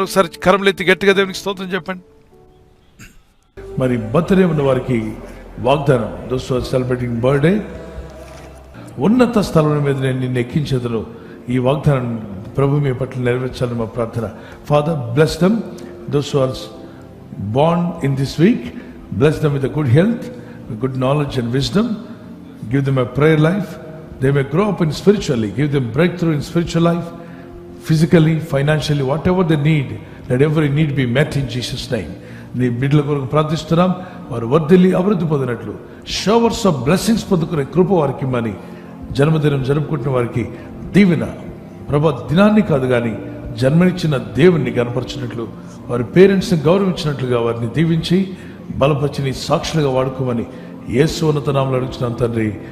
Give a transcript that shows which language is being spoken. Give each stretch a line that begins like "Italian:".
Telugu: ఒకసారి కరములెత్తి గట్టిగా దేవునికి స్తోత్రం చెప్పండి. మరి బర్త్డే ఉన్న వారికి వాగ్దానం,
English: those are celebrating birthday,
Telugu: ఉన్నత స్థలం మీద నేను నిన్ను ఎక్కించేదను. ఈ వాగ్దానం ప్రభు మీ పట్ల నెరవేర్చాలని మా ప్రార్థన.
English: Father, bless them, those are born in this week. Bless them with a good health, with good knowledge and wisdom. Give them a prayer life. They may grow up in spiritually. Give them breakthrough in spiritual life, physically, financially, whatever they need. Let every need be met in Jesus' name.
Telugu: నీ బిడ్డల కొరకు ప్రార్థిస్తున్నాం. వారు వర్ధిల్లి అభివృద్ధి పొందినట్లు
English: showers of blessings
Telugu: పొందుకునే కృప వారికి ఇమ్మని, జన్మదినం జరుపుకుంటున్న వారికి దీవెన, ప్రభా దినాన్ని కాదు కానీ జన్మనిచ్చిన దేవుణ్ణి కనపరిచినట్లు, వారి పేరెంట్స్ని గౌరవించినట్లుగా వారిని దీవించి బలపరిచి నీ సాక్షులుగా వాడుకోమని యేసు ఉన్నత నామములో అడుగుతున్నాం తండ్రి.